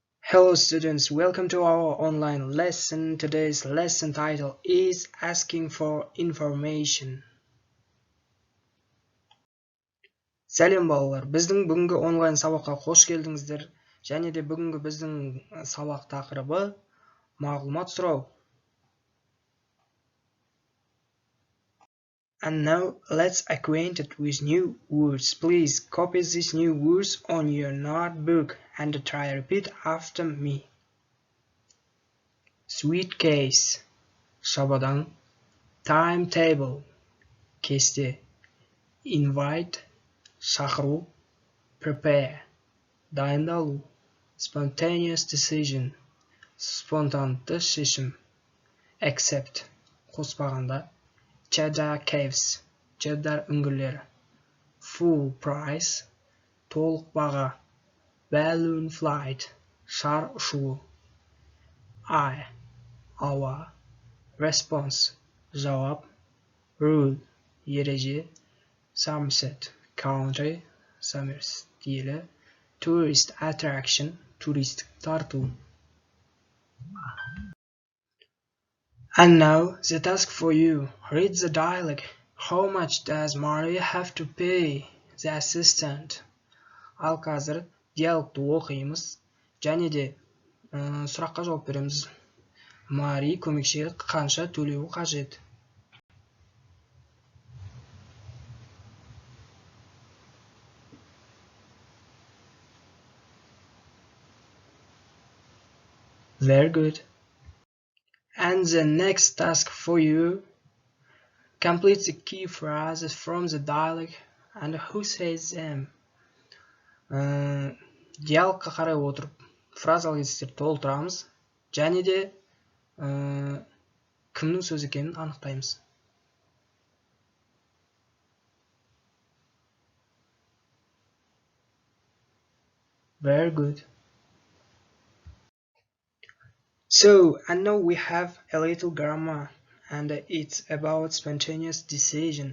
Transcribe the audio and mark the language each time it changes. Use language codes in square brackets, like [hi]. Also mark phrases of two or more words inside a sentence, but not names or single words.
[en] Hello students, welcome to our online lesson. Today's lesson title is Asking for Information. [kk] Сәлем балалар, біздің бүгінгі онлайн сабаққа қош келдіңіздер. Және де бүгінгі біздің сабақ тақырыбы мағлұмат сұрау. [en] And now let's acquaint it with new words. Please copy these new words on your notebook and try repeat after me. Suitcase, [kk] шабадан. [en] Timetable, кесте. Invite, шақыру. Prepare, дайындалу. Spontaneous decision, спонтанды шешім. Accept, қоспағанда. Cheddar caves, [kk] cheddar үңгірлері. [en] Full price, толық баға. Balloon flight, [kk] шар ұшуы. [en] I, ауа. Response, жауап. Rule, ереже. Somerset, country. Somerset, [kk] елі. [en] Tourist attraction, [kk] туристік тарту. [en] And now the task for you. Read the dialogue. How much does Maria have to pay the assistant? [kk] Ал қазір диалогты оқимыз. Және де сұраққа жауап береміз. Мари көмекшіге қанша төлеуі қажет? [en] Very good. And the next task for you. Complete the key phrases from the dialogue and who says them. [kk] Диалогқа қарай отырып, фразалық есептерді толтырамыз. Және де кімнің сөзі екенін анықтаймыз. [en] Very good. So, and now we have a little grammar, and it's about spontaneous decision.